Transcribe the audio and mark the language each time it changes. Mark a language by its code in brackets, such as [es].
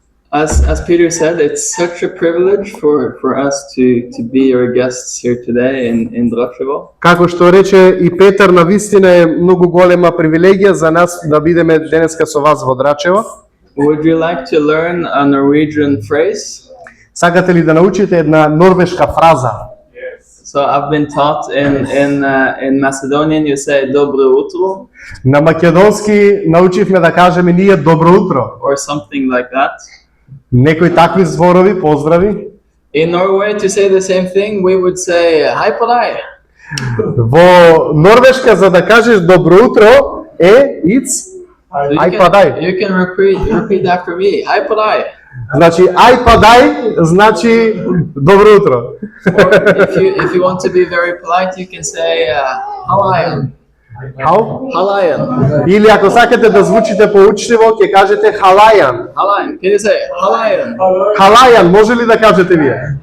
[en] As Peter said, it's such a privilege for us to be your guests here today in Drachevo. [mk] Како што рече и Петар, навистина е многу голема привилегија за нас да бидеме денеска со вас во Драчево. [en] Would you like to learn a Norwegian phrase? [mk] Сакате ли да научите една норвешка фраза? [en] So I've been taught in Macedonian you say dobro utro [mk] На македонски научивме да кажеме ние добро утро. [en] or something like that. [mk] Некои такви зборови, поздрави. [en] In Norway to say the same thing we would say [no] hei på deg. [mk] Во Норвешка за да кажеш добро утро е it's [en] So ај падај. you can repeat after me. [no] Hei på deg. [mk] Значи ај падај значи добро утро. [en] Or if you want to be very polite you can say halayan. How? Halayan. [mk] Или ако сакате да звучите поучливо, ќе кажете халајан. [en] Halayan. Can you say halayan? [mk] Халајан, може ли да кажете вие?